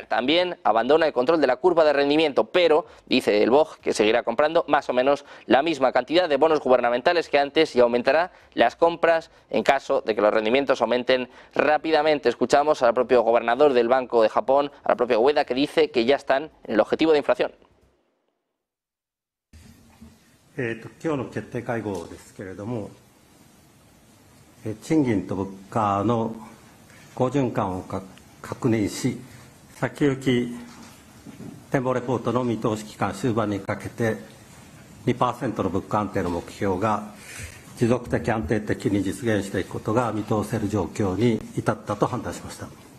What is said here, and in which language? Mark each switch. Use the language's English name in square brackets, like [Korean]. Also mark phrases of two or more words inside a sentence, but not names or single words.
[Spanish] También abandona el control de la curva de rendimiento, pero dice el BOJ que seguirá comprando más o menos la misma cantidad de bonos gubernamentales que antes y aumentará las compras en caso de que los rendimientos aumenten rápidamente. Escuchamos al propio gobernador del Banco de Japón, al propio Ueda, que dice que ya están en el objetivo de inflación. [Japanese] 今日の決定会合ですけれども、賃金と物価の好循環を確認し、先行き展望レポートの見通し期間終盤にかけて 2% の物価安定の目標が持続的安定的に実現していくことが見通せる状況に至ったと判断しました。